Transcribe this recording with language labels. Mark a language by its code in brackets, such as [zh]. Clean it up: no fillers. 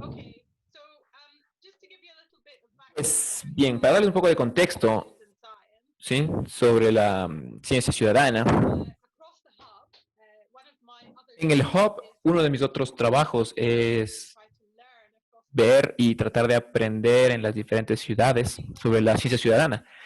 [en] Okay, so just to give you a little bit of [es] Pues [en] background, [es] bien, para darles un poco de contexto, ¿sí? Sobre la ciencia ciudadana. [en] across the hub, one of my other [es] En el hub, uno de mis otros trabajos es [en] try to learn across [es] ver y tratar de aprender en las diferentes ciudades sobre la ciencia ciudadana.